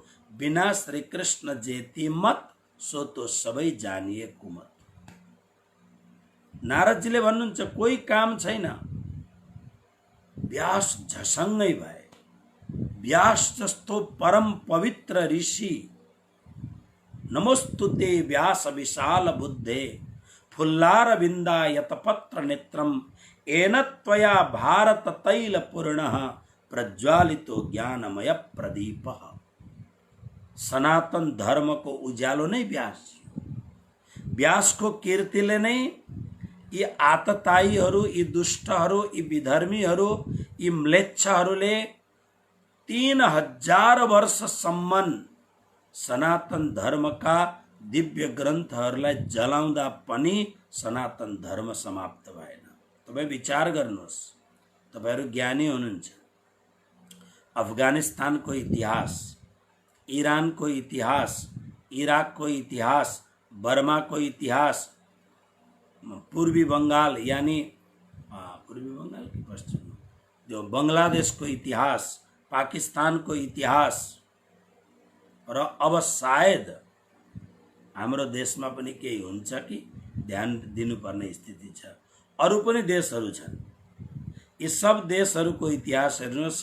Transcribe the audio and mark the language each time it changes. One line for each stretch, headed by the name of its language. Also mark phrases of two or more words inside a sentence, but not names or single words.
Hindi: बिना श्रीकृष्ण जेती मत सो तो सबै जानिए कुमत।
Nepali: नारदजीले भन्नुहुन्छ कोही काम छैन। व्यास झसङ्गै भए। व्यास जस्तो परम पवित्र ऋषि,
Sanskrit: नमोस्तुते व्यास विशाल बुद्धे, फुल्लार बिंदा यतपत्र नेत्रम, येन त्वया भारत तैल पूर्णः, प्रज्वालितो ज्ञानमय प्रदीपः।
Nepali: सनातन धर्म को उज्यालो नै व्यास। व्यासको कीर्तिले नै यी आततायीहरू, यी दुष्टहरू, यी विधर्मीहरू, यी म्लेच्छहरूले 3000 वर्षसम्म सनातन धर्मका दिव्य ग्रन्थहरूलाई जलाउँदा पनि सनातन धर्म समाप्त भएन। तपाईँ विचार गर्नुहोस्, तपाईहरू ज्ञानी हुनुहुन्छ। अफगानिस्तानको इतिहास, ईरानको इतिहास, इराकको इतिहास, बर्माको इतिहास, पूर्वी बंगाल यानी पूर्वी बंगाल की पश्चिम जो बंगलादेशको इतिहास, पाकिस्तानको इतिहास, र अब सायद हाम्रो देशमा पनि केही हुन्छ कि ध्यान दिनुपर्ने स्थिति छ। अरू पनि देशहरू छन्। यी सब देशहरूको इतिहास हेर्नुहोस्।